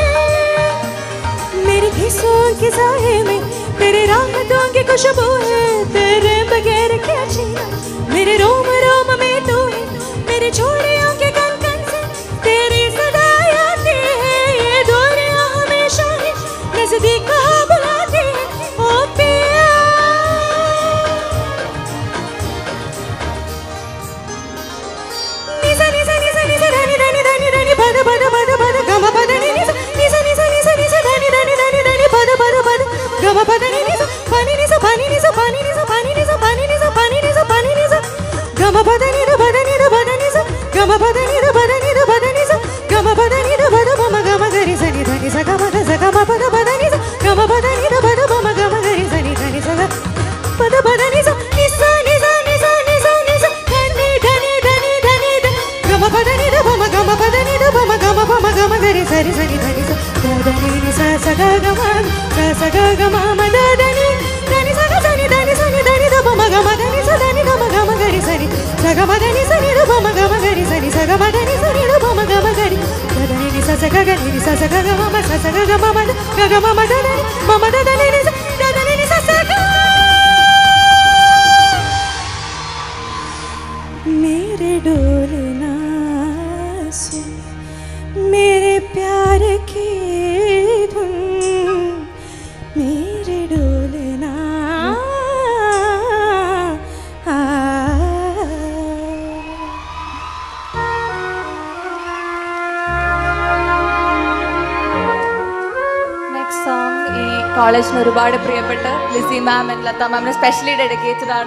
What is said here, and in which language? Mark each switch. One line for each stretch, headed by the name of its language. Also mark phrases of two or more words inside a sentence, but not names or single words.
Hindi: मेरी घिसों की साए में तेरे राहतों की खुशबू है, तेरे बगैर क्या जीना, मेरे रोम रोम में तू है, मेरे छोड़ियों के कंकन से तेरी सदा आती है, ये दूरियां हमेशा है नजदीक कहाँ बुलाती है. ओ पिया निसा निसा निसा निसा धनी धनी धनी धनी पद पद पद पद गम पद नि निसा निसा निसा निसा निसा धनी धनी धनी धनी पद पद पद गम पद नि निसा पानी निसा पानी निसा पानी निसा पानी निसा पानी निसा पानी निसा पानी निसा गम पद नि द पद निसा गम पद नि द पद निसा गम पद नि द पद मम गम गरि सनि धनि स गम द स गम पद पद निसा गम पद नि द पद मम गम गरि सनि धनि स पद पद निसा निसा निसा निसा निसा निसा धनि धनि धनि धनि गम पद नि द मम गम पद नि द मम गम गरि सरि सनि धनि स धनि निसा स ग गम स ग गम म द धनि धनि स ग सनि धनि सनि धनि द मम गम धनि स धनि ग म गम गरि सनि स ग ni sa ni da ba ma ga ma ga ri sa ni sa ga ma da ni sa ni da ba ma ga ma ga ri da da ni sa sa ga ga ni sa sa ga ga ma ma sa sa ga ga ma ma da ga ga ma ma da da ni ma ma da da ni sa da da ni sa sa ga मेरे डोलना सुन मेरे प्यार की धुन मेरे डोलना
English: Next song
Malayalam: ഈ കോളേജിന് ഒരുപാട് പ്രിയപ്പെട്ട ലിസി
English: ma'am and
Malayalam: ലത മാമിന്
English: specially dedicated
Malayalam: ആണ്.